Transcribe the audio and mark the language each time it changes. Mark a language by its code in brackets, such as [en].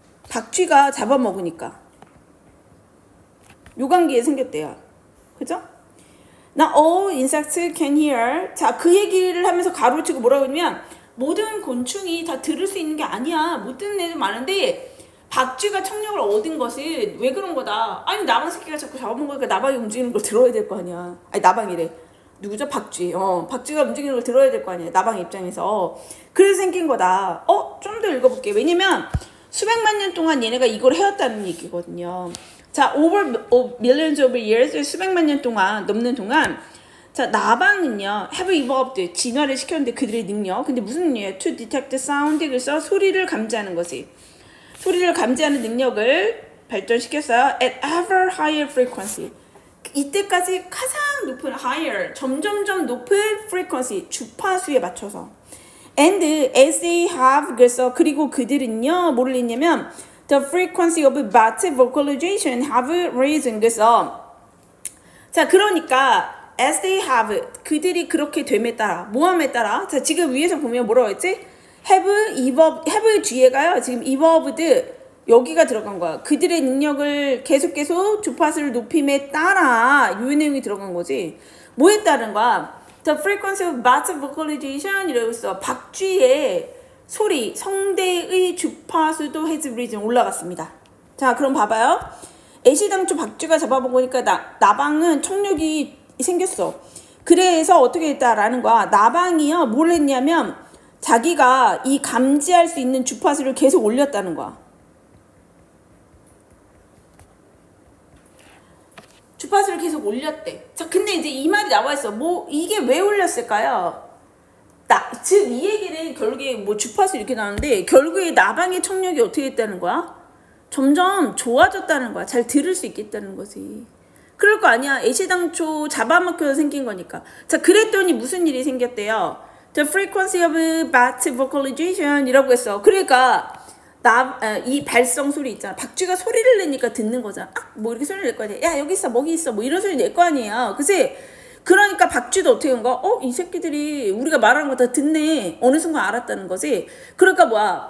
[ko] 박쥐가 잡아먹으니까 요 관계에 생겼대요. 그죠? [en] Now all insects can hear. [ko] 자, 그 얘기를 하면서 가로치고 뭐라고 했냐면 모든 곤충이 다 들을 수 있는 게 아니야. 못 듣는 애들 많은데 박쥐가 청력을 얻은 것은 왜 그런 거다. 아니 나방 새끼가 자꾸 잡아먹으니까 나방이 움직이는 걸 들어야 될 거 아니야. 아니 나방이래. 누구죠? 박쥐. 박쥐가 움직이는 걸 들어야 될 거 아니야. 나방 입장에서. 그래서 생긴 거다. 좀 더 읽어볼게. 왜냐면 수백만 년 동안 얘네가 이걸 해왔다는 얘기거든요. 자, [en] over millions of years, [ko] 수백만 년 동안 넘는 동안 자, 나방은요 [en] have evolved, [ko] 진화를 시켰는데 그들의 능력. 근데 무슨 능력이야? [en] To detect sound. [ko] 그래서 소리를 감지하는 거지. 소리를 감지하는 능력을 발전시켰어요. [en] At ever higher frequency. [ko] 이때까지 가장 높은 higher, 점점점 높은 frequency, 주파수에 맞춰서. [en] And as they have, [ko] 그래서 그리고 그들은요 뭐를 했냐면 [en] the frequency of bat vocalization have risen. [ko] 그래서 자, 그러니까 [en] as they have, [ko] 그들이 그렇게 됨에 따라, 모함에 따라. 자, 지금 위에서 보면 뭐라고 했지? have evolved, have 뒤에가요 지금 evolved 여기가 들어간 거야. 그들의 능력을 계속 주파수를 높임에 따라 이 내용이 들어간 거지. 뭐에 따른 거야? [en] The frequency of bat vocalization [ko] 이라고 있어. 박쥐의 소리, 성대의 주파수도 [en] has risen, [ko] 올라갔습니다. 자, 그럼 봐봐요. 애시당초 박쥐가 잡아먹으니까 나방은 청력이 생겼어. 그래서 어떻게 했다라는 거야. 나방이요 뭘 했냐면 자기가 이 감지할 수 있는 주파수를 계속 올렸다는 거야. 주파수를 계속 올렸대. 자, 근데 이제 이 말이 나와 있어. 뭐 이게 왜 올렸을까요? 즉 이 얘기는 결국에 뭐 주파수 이렇게 나오는데 결국에 나방의 청력이 어떻게 됐다는 거야? 점점 좋아졌다는 거야. 잘 들을 수 있겠다는 거지. 그럴 거 아니야. 애시당초 잡아먹혀서 생긴 거니까. 자, 그랬더니 무슨 일이 생겼대요? [en] The frequency of bat vocalization [ko] 이라고 했어. 그러니까 이 발성 소리 있잖아. 박쥐가 소리를 내니까 듣는 거잖아. 뭐 이렇게 소리를 낼 거 아니야. 야, 여기 있어, 먹이 있어, 뭐 이런 소리 낼 거 아니에요. 그치? 그러니까 박쥐도 어떻게 한 거야? 이 새끼들이 우리가 말하는 거 다 듣네. 어느 순간 알았다는 거지. 그러니까 뭐야?